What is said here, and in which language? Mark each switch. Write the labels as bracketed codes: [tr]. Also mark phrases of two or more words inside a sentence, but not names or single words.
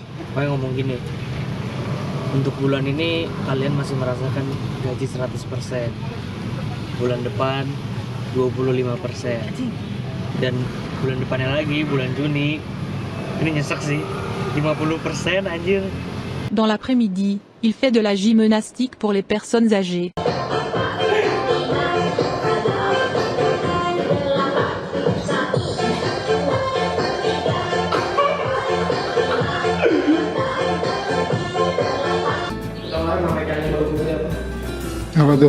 [id] Kayak ngomong gini, untuk bulan ini kalian masih merasakan gaji 100%, bulan depan 25%, dan bulan depannya lagi, bulan Juni, ini nyesek sih, 50% anjir. [fr] Dans l'après-midi, il fait de la gymnastique pour les personnes âgées. [id] Apa tuh?